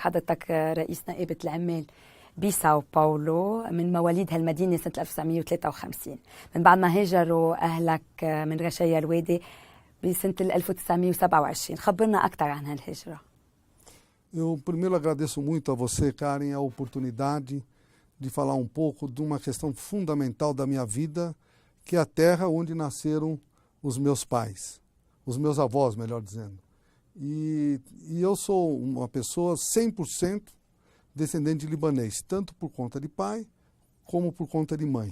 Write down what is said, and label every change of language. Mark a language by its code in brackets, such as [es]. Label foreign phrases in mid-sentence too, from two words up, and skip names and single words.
[ar] حضرتك رئيس نائبة العمال بساو باولو، من مواليد هالمدينة سنة 1953، من بعد ما هاجروا أهلك من رشايا الوادي بسنة 1927. خبرنا أكثر عن هالهجرة. [pt] Eu primeiro agradeço muito a você, Karen, a oportunidade de falar um pouco de uma questão fundamental da minha vida, que é a terra onde nasceram os meus pais, os meus avós, melhor dizendo. E eu sou uma pessoa 100% descendente de libanês, tanto por conta de pai como por conta de mãe.